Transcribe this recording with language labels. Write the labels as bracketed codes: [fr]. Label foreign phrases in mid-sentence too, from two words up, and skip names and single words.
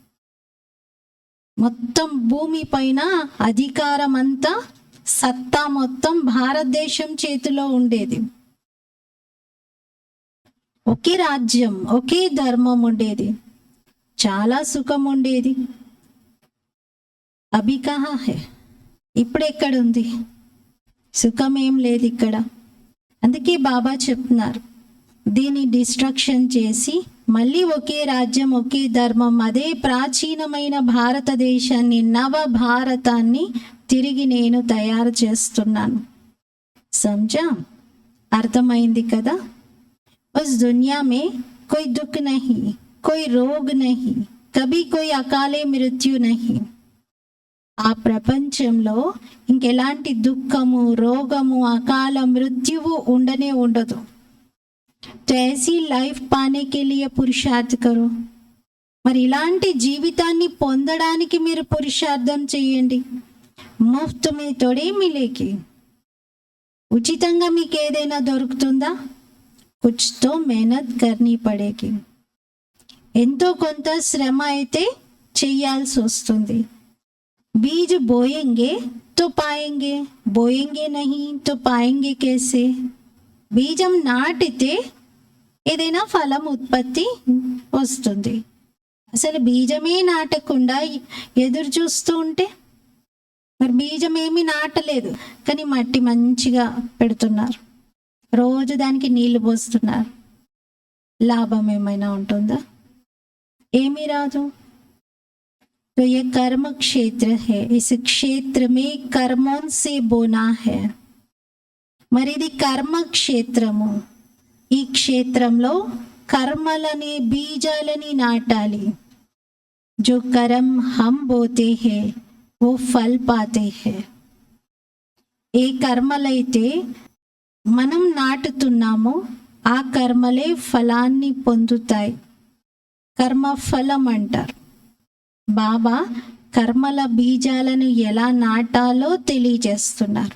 [te] మొత్తం భూమిపైన అధికారం అంతా, సత్తా మొత్తం భారతదేశం చేతిలో ఉండేది. ఒకే రాజ్యం, ఒకే ధర్మం ఉండేది, చాలా సుఖం ఉండేది. [hi] अभी कहाँ है, [te] ఇప్పుడు ఎక్కడుంది? సుఖం ఏం లేదు ఇక్కడ. అందుకే బాబా చెప్తున్నారు, దీన్ని డిస్ట్రక్షన్ చేసి మళ్ళీ ఒకే రాజ్యం, ఒకే ధర్మం, అదే ప్రాచీనమైన భారతదేశాన్ని, నవ భారతాన్ని తిరిగి నేను తయారు చేస్తున్నాను. సమజా? అర్థమైంది కదా? [hi] उस दुनिया में कोई दुःख नहीं, कोई रोग नहीं, कभी कोई अकाले मृत्यु नहीं. [te] ఆ ప్రపంచంలో ఇంకెలాంటి దుఃఖము, రోగము, అకాల మృత్యువు ఉండనే ఉండదు. [hi] तो ऐसी लाइफ पाने के लिए पुरुषार्थ करो. [te] మరి ఇలాంటి జీవితాన్ని పొందడానికి మీరు పురుషార్థం చేయండి. [hi] मुफ़्त में थोड़े मिलेगी, [te] ఉచితంగా మీకు ఏదైనా దొరుకుతుందా? [hi] कुछ तो मेहनत करनी पड़ेगी, [te] ఎంతో కొంత శ్రమ అయితే చెయ్యాల్సి వస్తుంది. [hi] बीज बोयेंगे तो पायेंगे, बोयेंगे नहीं तो पायेंगे कैसे. [te] బీజం నాటితే ఏదైనా ఫలం ఉత్పత్తి వస్తుంది. అసలు బీజమే నాటకుండా ఎదురు చూస్తూ ఉంటే, మరి బీజం ఏమీ నాటలేదు కానీ మట్టి మంచిగా పెడుతున్నారు, రోజు దానికి నీళ్లు పోస్తున్నారు, లాభం ఏమైనా ఉంటుందా? ఏమీ రాదు. [hi] तो ये कर्म क्षेत्र है, इस क्षेत्र में कर्मों से बोना है. [te] మరి ఇది కర్మ క్షేత్రము. ఈ క్షేత్రంలో కర్మలనే బీజాలని నాటాలి. [hi] जो कर्म हम बोते हैं वो फल पाते हैं. [te] ఏ కర్మలైతే మనం నాటుతున్నామో ఆ కర్మలే ఫలాన్ని పొందుతాయి. కర్మ ఫలం అంటారు. బాబా కర్మల బీజాలను ఎలా నాటాలో తెలియజేస్తున్నారు.